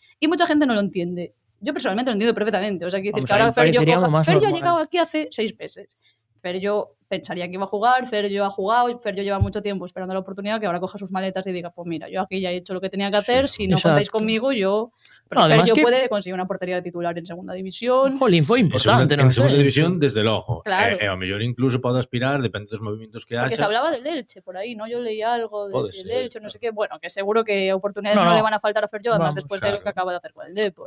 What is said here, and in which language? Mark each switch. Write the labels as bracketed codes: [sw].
[es] Y mucha gente no lo entiende. Yo personalmente lo entiendo perfectamente. O sea, quiero decir que ahora Ferllo ha llegado aquí hace 6 meses. Ferllo pensaría que iba a jugar, Ferllo ha jugado, Ferllo lleva mucho tiempo esperando la oportunidad, que ahora coja sus maletas y diga, pues mira, yo aquí ya he hecho lo que tenía que hacer, si no contáis conmigo, yo... Pero Ferllo puede conseguir una portería de titular en segunda división. [gl] Jolín, foi importante, [es] en segunda división, [gl] desde logo. [es] Claro. [gl] E ao mellor incluso pode aspirar, depende dos movimentos que haxa. [es] Porque se hablaba del Elche, [gl] por aí, [es] ¿no? Yo leí algo del Elche, no sé qué. Bueno, que seguro que oportunidades no le van a faltar a Ferllo, además después de lo que acaba de hacer con el Depor.